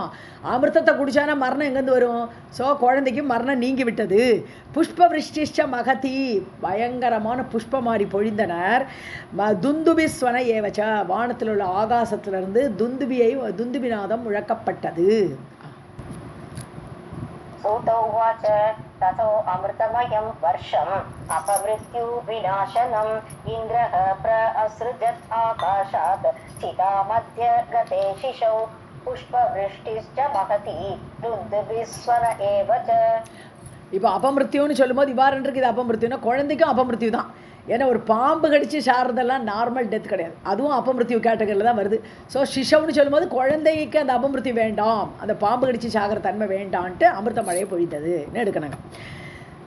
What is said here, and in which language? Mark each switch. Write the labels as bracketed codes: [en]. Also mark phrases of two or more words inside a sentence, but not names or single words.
[ta] அமிர்தத்தை குடிச்சானா மரணம் எங்கேருந்து வரும்? ஸோ குழந்தைக்கு மரணம் நீங்கி விட்டது. [sa] पुष्प वृष्टिश्च महती, [ta] பயங்கரமான புஷ்ப மாறி பொழிந்தனர். [sa] दुन्दुभिस्वन एवच, [ta] வானத்தில் உள்ள ஆகாசத்திலிருந்து துந்துபிநாதம் முழக்கப்பட்டது. [sa] सूत उवाच ततो अमृतमयं वर्षम् अपमृत्यु विनाशनम् इन्द्रः प्रासृजत् आकाशात् चिता मध्ये गते शिशौ पुष्पवृष्टिश्च महती दुन्दुभिस्वन एव च. [ta] இப்போ அபமிருத்யுன்னு சொல்லும்போது இவ்வாறு இருக்குது. அபமிருத்யுன்னா குழந்தைக்கும் அபமிருத்யு தான். ஏன்னா ஒரு பாம்பு கடித்து சாகிறதெல்லாம் [en] normal death [ta] கிடையாது, அதுவும் அபமிருத்யு கேட்டகரியில் தான் வருது. ஸோ சிஷவுன்னு சொல்லும்போது குழந்தைக்கு அந்த அபமிருத்யு வேண்டாம், அந்த பாம்பு கடித்து சாகிற தன்மை வேண்டான்ட்டு அமிர்த மழையை பொழித்ததுன்னு எடுக்கணுங்க.